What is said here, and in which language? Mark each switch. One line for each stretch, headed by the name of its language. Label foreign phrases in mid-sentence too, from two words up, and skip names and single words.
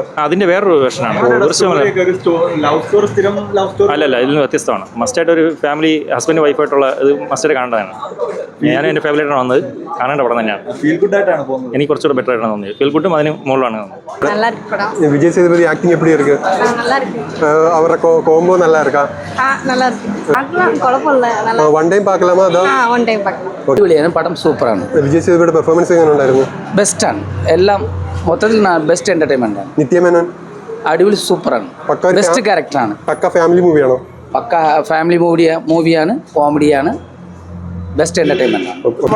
Malayalam: അതിന്റെ വേറൊരു വേർഷനാണ്. അല്ലല്ല, ഇതിൽ നിന്ന് വ്യത്യസ്തമാണ്. മസ്റ്റായിട്ട് ഒരു
English: family husband
Malayalam: വൈഫായിട്ടുള്ള ഇത് മസ്റ്റായിട്ട് കാണേണ്ടതാണ്. ഞാൻ എൻ്റെ ഫാമിലിയായിട്ടാണ് വന്നത്, കാണേണ്ട പടം തന്നെയാണ്. എനിക്ക് കുറച്ചുകൂടെ ബെറ്റർ ആയിട്ടാണ് തോന്നിയത്. ഫീൽ ഗുഡും അതിന് മുകളിലാണ് തോന്നുന്നത്.
Tamil: വിജയ് സേതുപതി ആക്ടിങ് எப்படி இருக்கு? அவரோட கோம்போ நல்லா இருக்கா? நல்லா இருக்கு. குழப்பம் இல்ல, நல்லா
English: one time
Tamil: பார்க்கலாமா? அதோ
English: one time
Tamil: பார்க்கலாம்.
Malayalam: അടിപൊളിയാണ് പടം, സൂപ്പറാണ്. വിജയ് സേതുപതിയുടെ പെർഫോമൻസ് എങ്ങനെ ഉണ്ടായിരുന്നു? ബെസ്റ്റാണ്, എല്ലാം മൊത്തത്തിൽ
English: best entertainment
Malayalam: ആണ്. നിത്യമേനോൻ അടിപൊളി, സൂപ്പറാണ്, ബെസ്റ്റ് ക്യാരക്ടറാണ്. പക്ക ഫാമിലി മൂവിയാണോ? പക്ക ഫാമിലി മൂവിയാണ്, കോമഡിയാണ്,
English: best entertainment
Malayalam: ആണ്.